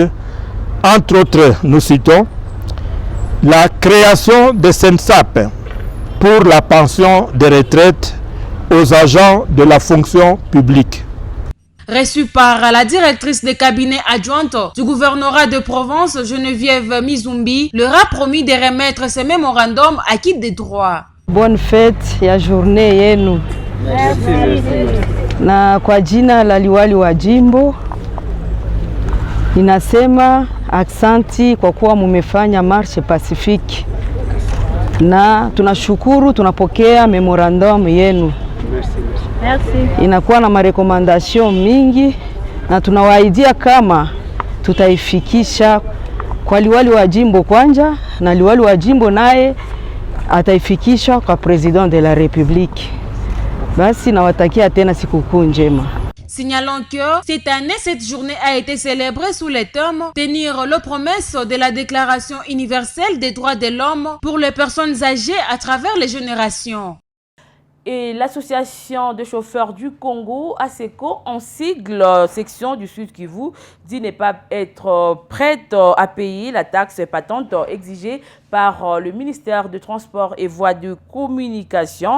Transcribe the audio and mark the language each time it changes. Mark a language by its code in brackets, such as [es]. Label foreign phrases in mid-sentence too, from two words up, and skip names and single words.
[fr] Entre autres, nous citons la création de SENSAP pour la pension de retraite aux agents de la fonction publique. Reçu par la directrice de cabinet adjointe du gouvernorat de Provence, Geneviève Mizumbi, leur a promis de remettre ce mémorandum acquis des droits. Bonne fête [sw] ya journée yenu. Na kwa jina la liwali wa jimbo ninasema aksanti kwa kuwa mumefanya [fr] marche pacifique, [sw] na tunashukuru, tunapokea memorandum yenu. Merci. Inakuwa na marekomandasyon mingi na tunawaidia kama tutaifikisha kwa liwali wa jimbo kwanja, na liwali wa jimbo naye ataifikisha kwa [fr] president de la République. [sw] Basi nawatakia tena sikukuu njema. [fr] Signalons que cette année, cette journée a été célébrée sous le thème « Tenir les promesses de la Déclaration universelle des droits de l'homme pour les personnes âgées à travers les générations ». Et l'association de chauffeurs du Congo, ASECO, en sigle section du Sud Kivu, dit ne pas être prête à payer la taxe patente exigée par le ministère de Transport et Voies de Communication.